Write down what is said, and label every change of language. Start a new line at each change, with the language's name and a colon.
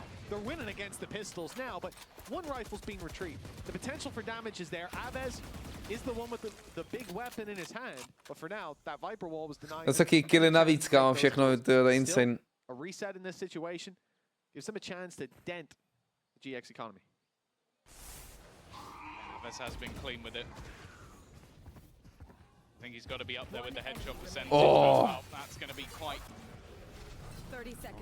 English: They're winning against the pistols now, but one rifle's being retrieved. The potential for damage is there. Avez is the one with the big weapon in his hand, but for now, that Viper wall was denied.
Czech: To jsou taky killy navíc, kámo, všechno, to je insane.
English: A reset in this situation gives them a chance to dent the GX economy. Avez has been clean with it. I think he's got to be up there with the headshot percentage. Oh. That's going to be quite... 30 seconds